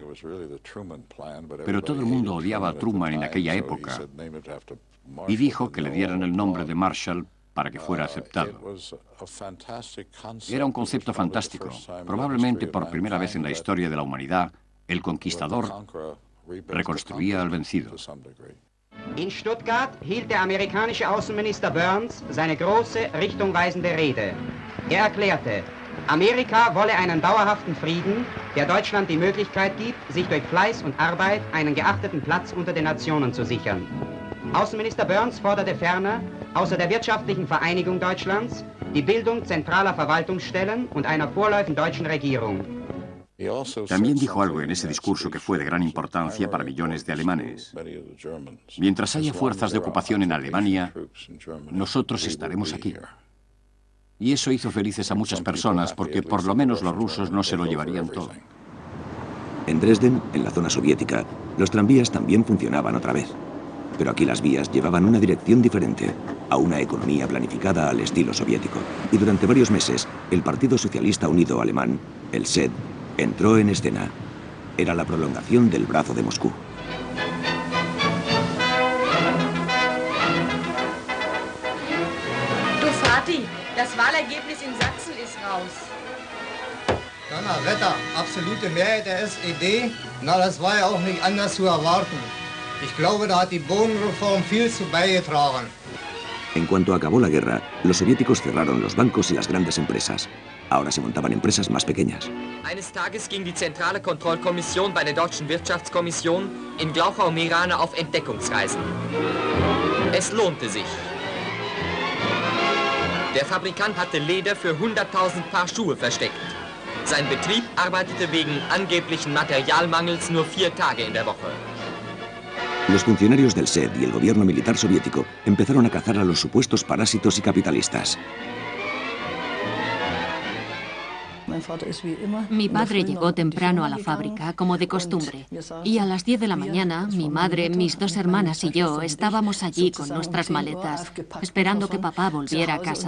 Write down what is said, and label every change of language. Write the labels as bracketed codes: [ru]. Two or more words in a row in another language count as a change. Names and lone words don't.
[es] Pero todo el mundo odiaba a Truman en aquella época y dijo que le dieran el nombre de Marshall para que fuera aceptado. Era un concepto fantástico. Probablemente por primera vez en la historia de la humanidad, el conquistador reconstruía al vencido. [de] In Stuttgart hielt der amerikanische Außenminister Burns seine große, richtungweisende Rede. Er erklärte, Amerika wolle einen dauerhaften Frieden, der Deutschland die Möglichkeit gibt, sich durch Fleiß und Arbeit einen geachteten Platz unter den Nationen zu sichern. Außenminister Burns forderte ferner, außer der wirtschaftlichen Vereinigung Deutschlands, die Bildung zentraler Verwaltungsstellen und einer vorläufigen deutschen Regierung. [es] También dijo algo en ese discurso que fue de gran importancia para millones de alemanes. Mientras haya fuerzas de ocupación en Alemania, nosotros estaremos aquí. Y eso hizo felices a muchas personas porque por lo menos los rusos no se lo llevarían todo. En Dresden, en la zona soviética, los tranvías también funcionaban otra vez. Pero aquí las vías llevaban una dirección diferente, a una economía planificada al estilo soviético. Y durante varios meses, el Partido Socialista Unido Alemán, el SED, entró en escena. Era la prolongación del brazo de Moscú. [de] Mutti, das Wahlergebnis in Sachsen ist raus. Donnerwetter, absolute Mehrheit der SED? Na, das war ja auch nicht anders zu erwarten. Ich glaube, da hat die Bodenreform viel zu beigetragen. [es] En cuanto acabó la guerra, los soviéticos cerraron los bancos y las grandes empresas. Ahora se montaban empresas más pequeñas. [de] Eines Tages ging die zentrale Kontrollkommission bei der Deutschen Wirtschaftskommission in Glauchau-Meerane auf Entdeckungsreisen. Es lohnte sich. Der Fabrikant hatte Leder für 100.000 Paar Schuhe versteckt. Sein Betrieb arbeitete wegen angeblichen Materialmangels nur 4 Tage in der Woche. [es] Los funcionarios del SED y el gobierno militar soviético empezaron a cazar a los supuestos parásitos y capitalistas. Mi padre llegó temprano a la fábrica, como de costumbre, y a las 10 de la mañana, mi madre, mis 2 hermanas y yo estábamos allí con nuestras maletas, esperando que papá volviera a casa.